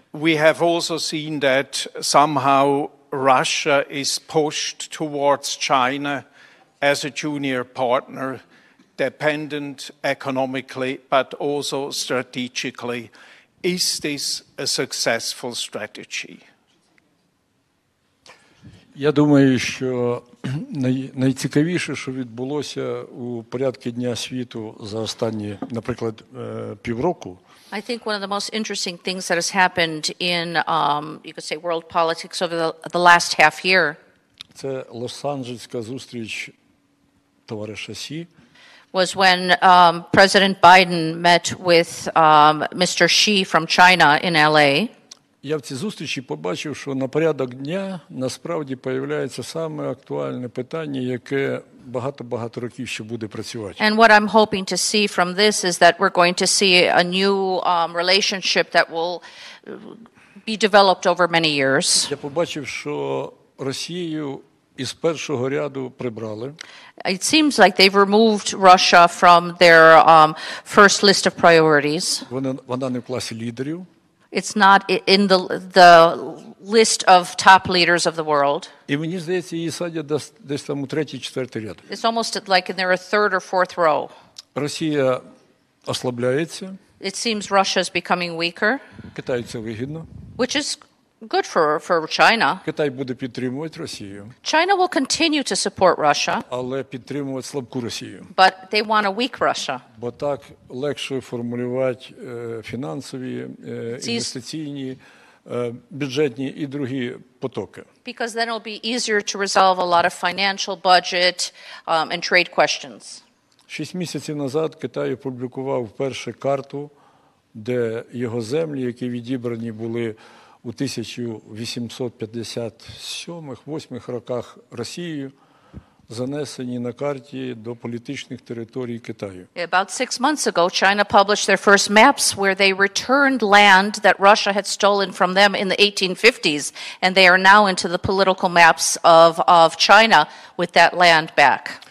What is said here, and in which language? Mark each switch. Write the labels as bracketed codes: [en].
[en] We have also seen that somehow Russia is pushed towards China as a junior partner, dependent economically, but also strategically. Is this a successful strategy? [uk] Я думаю, що найцікавіше, що відбулося у порядку Дня світу за останні, наприклад, півроку. [en] I think one of the most interesting things that has happened in, you could say, world politics over the last half year. [uk] Це Лос-Анджелеська зустріч товариша Сі. [en] Was when President Biden met with Mr. Xi from China in LA. [uk] Я в цій зустрічі побачив, що на порядок дня насправді появляється саме актуальне питання, яке багато років ще буде працювати. [en] And what I'm hoping to see from this is that we're going to see a new relationship that will be developed over many years. [uk] Я побачив, що Росію із першого ряду прибрали. [en] It seems like they've removed Russia from their first list of priorities. [uk] Вона не в класі лідерів. [en] It's not in the list of top leaders of the world. [uk] І мені здається, її садять десь там у третій, четвертий ряд. [en] It's almost like they're a third or fourth row. [uk] Росія ослабляється. [en] It seems Russia is becoming weaker. [uk] Китаю це вигідно. [en] Which is good for China. [uk] Китай буде підтримувати Росію. [en] China will continue to support Russia. [uk] Але підтримувати слабку Росію. [en] But they want a weak Russia. [uk] Бо так легше формулювати фінансові, інвестиційні, бюджетні і другі потоки. [en] Because then it'll be easier to resolve a lot of financial, budget, and trade questions. [uk] 6 місяців назад Китай опублікував вперше карту, де його землі, які відібрані були у 1857-8 роках Росією, занесені на карті до політичних територій Китаю. [en] About 6 months ago, China published their first maps where they returned land that Russia had stolen from them in the 1850s, and they are now into the political maps of China with that land back.